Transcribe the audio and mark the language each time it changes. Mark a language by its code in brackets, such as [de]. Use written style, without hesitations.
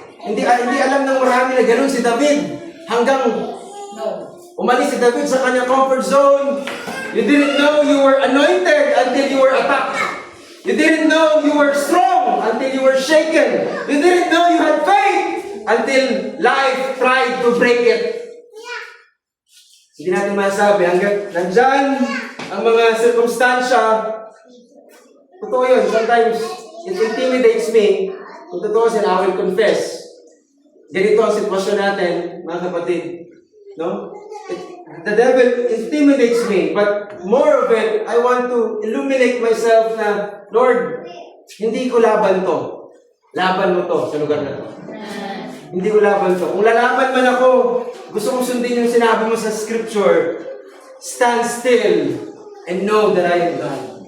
[tl] Hindi alam ng marami na gano'n si David. Hanggang umalis si David sa kanyang comfort zone. [en] You didn't know you were anointed until you were attacked. You didn't know you were strong until you were shaken. You didn't know you had faith until life tried to break it. [tl] Hindi natin masabi hanggang nandyan ang mga sirkumstansya. Totoo yun. [en] Sometimes it intimidates me. [tl] Kung totoo siya, [en] I will confess. [tl] Ganito ang sitwasyon natin, mga kapatid. No? [en] The devil intimidates me, but more of it, I want to illuminate myself [tl] na, Lord, hindi ko laban to. Laban mo to sa lugar na to. Hindi ko laban to. Kung lalaban man ako, gusto kong sundin yung sinabi mo sa scripture, [en] stand still and know that I am God.